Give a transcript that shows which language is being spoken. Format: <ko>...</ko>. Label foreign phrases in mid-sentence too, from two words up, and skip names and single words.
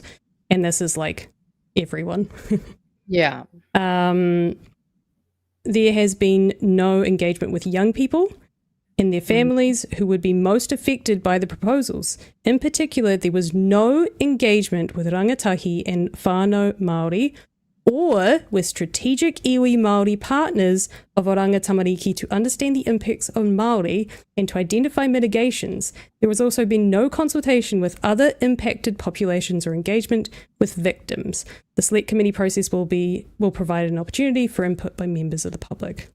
<en>And this is like everyone. Yeah. There has been no engagement with young people and their families who would be most affected by the proposals. In particular, there was no engagement with rangatahi and</en> <mi>whānau Māori</mi> <en>or with strategic</en> <mi>iwi Māori</mi> <en>partners of Oranga Tamariki to understand the impacts on Māori and to identify mitigations. There has also been no consultation with other impacted populations or engagement with victims. The select committee process will provide an opportunity for input by members of the public.</en>